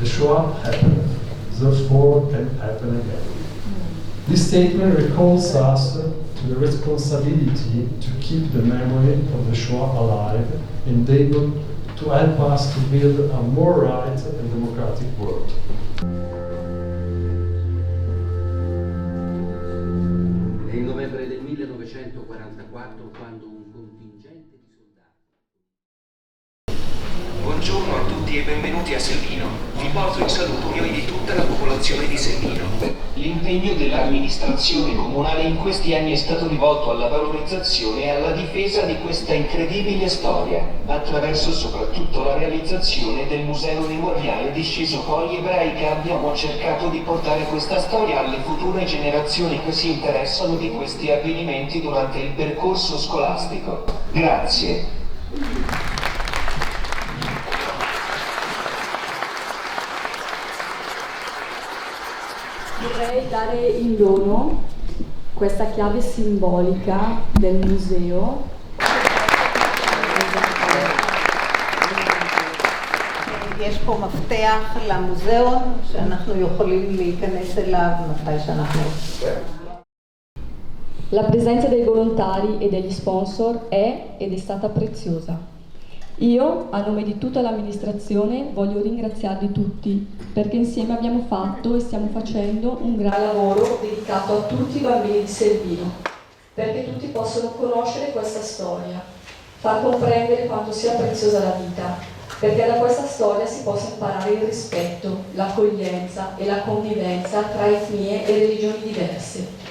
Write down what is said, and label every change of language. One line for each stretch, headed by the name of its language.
English: The Shoah happened, therefore can happen again. This statement recalls us to the responsibility to keep the memory of the Shoah alive and able to help us to build a more right and democratic world.
Italian: È il novembre del 1944 quando un contingente di soldati... Buongiorno a tutti e benvenuti a Selvino. Vi porto il saluto mio e di tutta la popolazione di Selvino. L'impegno dell'amministrazione comunale in questi anni è stato rivolto alla valorizzazione e alla difesa di questa incredibile storia, attraverso soprattutto la realizzazione del Museo Memoriale di Szesopoli Ebraica. Abbiamo cercato di portare questa storia alle future generazioni che si interessano di questi avvenimenti durante il percorso scolastico. Grazie. Vorrei dare in dono questa chiave simbolica del museo.
Hebrew: יש פה מפתח למוזיאון שאנחנו יכולים להיכנס אליו מתי שאנחנו רוצים.
Italian: La presenza dei volontari e degli sponsor è ed è stata preziosa. Io, a nome di tutta l'amministrazione, voglio ringraziarvi tutti perché insieme abbiamo fatto e stiamo facendo un gran lavoro dedicato a tutti i bambini di Selvino, perché tutti possono conoscere questa storia, far comprendere quanto sia preziosa la vita, perché da questa storia si possa imparare il rispetto, l'accoglienza e la convivenza tra etnie e religioni diverse,